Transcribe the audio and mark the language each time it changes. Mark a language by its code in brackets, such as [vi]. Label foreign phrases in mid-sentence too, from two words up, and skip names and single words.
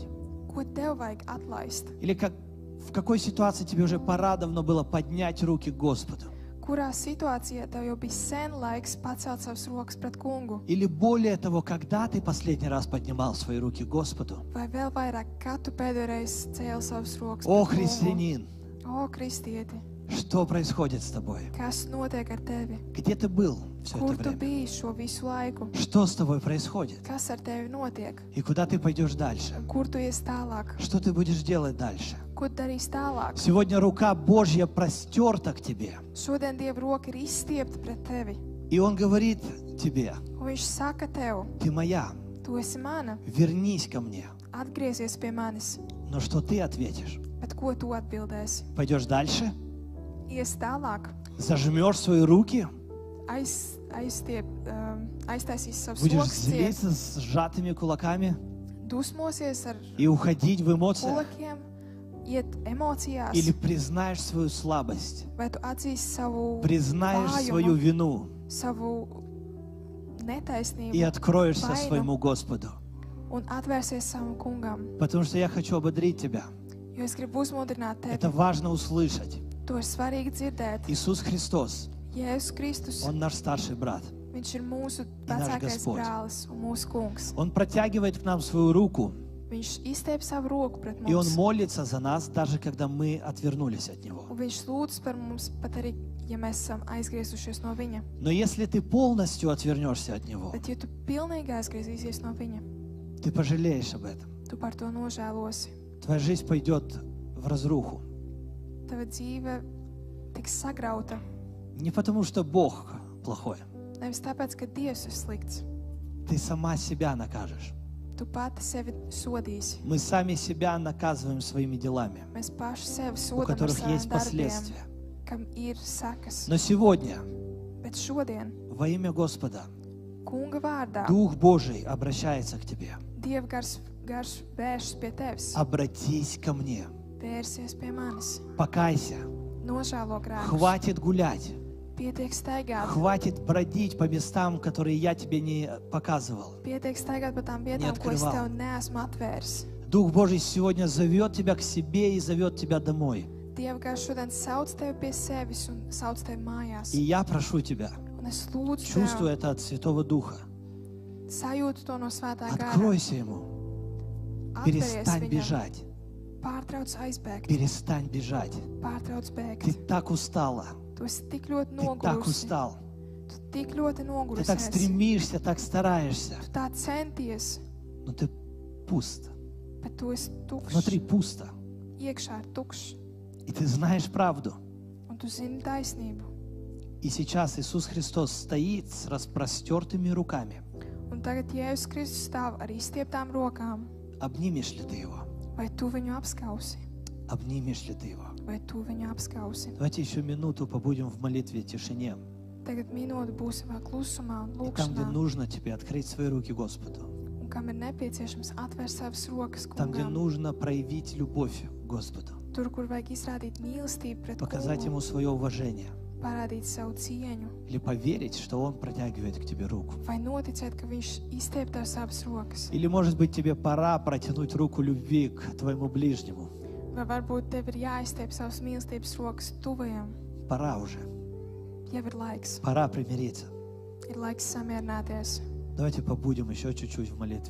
[lv] ko tev vajag atlaist? [ru] Или в какой ситуации тебе уже пора давно было поднять руки к Господу? [lv] Kurā situācijā tev jau bija sen laiks pacelt savas rokas pret kungu? [ru] Или более того, когда ты последний раз поднимал свои руки к Господу? [lv] Vai vēl vairāk, kad tu pēdējo reizi cēli savas rokas [ru] О, [lv] pret kungu? [ru] христианин, [lv] O, kristieti, [ru] что происходит с тобой? [lv] kas notiek ar tevi? [ru] Где ты был все [lv] Kur [ru] это [lv] tu [ru] время? [lv] biji šo visu laiku? [ru] Что с тобой происходит? [lv] Kas ar tevi notiek? [ru] И куда ты пойдешь дальше? [lv] Un kur tu ies tālāk? [ru] Что ты будешь делать дальше? [lv] Ko tu darīsi tālāk? [ru] Сегодня рука Божья простерта к тебе. [lv] Šodien Dieva roka ir izstiepta pret tevi. [ru] И Он говорит тебе, [lv] Un viņš saka tev, [ru] ты моя, [lv] tu esi mana, [ru] вернись ко мне. [lv] atgriezies pie manis. [ru] Но что ты ответишь? [lv] Bet ko tu atbildēsi? [ru] Пойдешь дальше? [lv] Ies tālāk, [ru] Зажмешь свои руки? [lv] aiztaisīs savus [ru] Будешь [lv] rokas ciet, [ru] злиться с сжатыми кулаками [lv] dusmosies ar [ru] и уходить в эмоциях? [lv] kulakiem, iet emocijās, [ru] Или признаешь свою слабость? [lv] vai tu atzīsi savu [ru] Признаешь свою [lv] vājumu, [ru] вину [lv] savu [ru] и [lv] netaisnību [ru] откроешься [lv] vainu [ru] своему Господу? [lv] un atvērsies savam kungam. [ru] Потому что я хочу ободрить тебя. [lv] Jo es gribu uzmundrināt tevi. [ru] Это важно услышать. [lv] To ir svarīgi dzirdēt. [ru] Иисус Христос, [lv] Jēzus Kristus, [ru] Он наш старший брат. [lv] viņš ir mūsu nāš vecākais Gospod. brālis un mūsu kungs. [ru] Он протягивает к нам свою руку, [lv] Viņš izstiep savu roku pret [ru] и Он [lv] mums. [ru] молится за нас, даже когда мы отвернулись от Него. [lv] Un viņš lūdz par mums pat arī, ja mēs esam aizgriezušies no viņa. [ru] Но если ты полностью отвернешься от Него, [lv] Bet ja tu pilnīgi aizgriezīsies no viņa, [ru] ты пожалеешь об этом. [lv] tu par to nožēlosi. [ru] Твоя жизнь пойдет в разруху. [lv] Tava dzīve tiks sagrauta. [ru] Не потому, что Бог плохой. [lv] Nevis tāpēc, ka Dievs ir slikts. [ru] Ты сама себя накажешь. [lv] Tu pati sevi sodīsi. [ru] Мы сами себя наказываем своими делами, [lv] Mēs paši sevi [ru] у [lv] sodam ar [ru] которых [lv] saviem [ru] есть [lv] darbiem, [ru] последствия. [lv] kam ir sekas. [ru] Но сегодня, [lv] Bet šodien, [ru] во имя Господа, [lv] Kunga vārdā, [ru] Дух Божий обращается к тебе. [lv] Dieva gars vēršas pie tevis, [ru] Обратись ко мне. [lv] vērsies pie manis, [ru] Покайся. [lv] nožēlo grēkus, [ru] Хватит гулять. [lv] pietiek staigāt, [ru] Хватит бродить по местам, которые я тебе не показывал. [lv] pietiek staigāt pa tām vietām, ko es [ru] открывал. [lv] tev neesmu atvērs. [ru] Дух Божий сегодня зовет тебя к себе и зовет тебя домой. [lv] Dieva gars šodien sauc tevi pie sevis un sauc tevi mājās. [ru] И я прошу тебя, [lv] Un es lūdzu [ru] чувствуя [lv] tev, [ru] это от Святого Духа, [lv] sajūtu to no svētā gara. [ru] откройся Ему. [lv] Atveries [ru] Перестань [lv] viņam, [ru] бежать. [lv] pārtrauc aizbēgt, [ru] Перестань бежать. [lv] pārtrauc [ru] Ты [lv] bēgt. [ru] так устала. [lv] Tu esi tik ļoti [ru] Ты так [lv] nogurusi, [ru] устал. [lv] tu tik ļoti [ru] Ты так [lv] nogurusies, [ru] стремишься, так стараешься. [lv] tu tā centies, [ru] Но ты пуст. [lv] bet tu esi tukšs, [ru] Внутри пусто. [lv] iekšā ir tukšs, [ru] И ты знаешь правду. [lv] un tu zini taisnību. [ru] И сейчас Иисус Христос стоит с распростертыми руками. [lv] Un tagad Jēzus Kristus stāv ar izstieptām rokām. [ru] Обнимешь ли ты Его? [lv] Vai tu viņu apskausi? [ru] Обнимешь ли ты Его? [lv] Vai tu viņu apskausi? [ru] Давайте еще минуту побудем в молитве, тишине. [lv] Tagad minūte būs savā klusumā un [ru] И там, где [lv] lūkšanā. [ru] нужно тебе открыть свои руки Господу. [lv] Un kam ir nepieciešams atvērt savas rokas [ru] Там, где [lv] kungam. [ru] нужно проявить любовь к Господу. [lv] Tur, kur vajag izrādīt mīlestību pret [ru] Показать [lv] kungu, [ru] Ему свое уважение. [lv] parādīt savu cieņu, [ru] Или поверить, что Он протягивает к тебе руку. [lv] vai noticēt, ka viņš izstiep tev savas rokas. [ru] Или, может быть, тебе пора протянуть руку любви к твоему ближнему. [lv] Vai varbūt tev ir jāizstiep savas mīlestības rokas tuvajam. [ru] Пора уже. [lv] Jau ir laiks. [ru] Пора примириться. [lv] Ir laiks samierināties. [ru] Давайте побудем еще чуть-чуть в молитве.